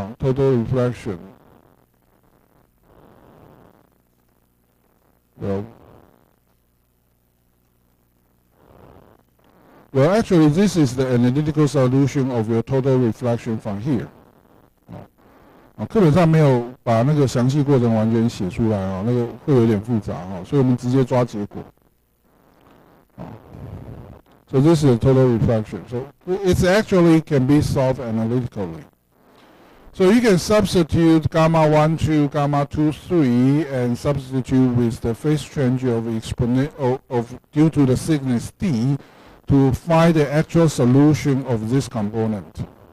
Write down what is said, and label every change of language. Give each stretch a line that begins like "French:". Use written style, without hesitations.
English: Total reflection. Well, actually, this is the analytical solution of your total reflection from here.
Chinese: 课本上没有把那个详细过程完全写出来那个会有点复杂所以我们直接抓结果。
English: So this is a total reflection. So it actually can be solved analytically. So you can substitute gamma 1, 2, gamma 2, 3, and substitute with the phase change of due to the thickness d to find the actual solution of this component.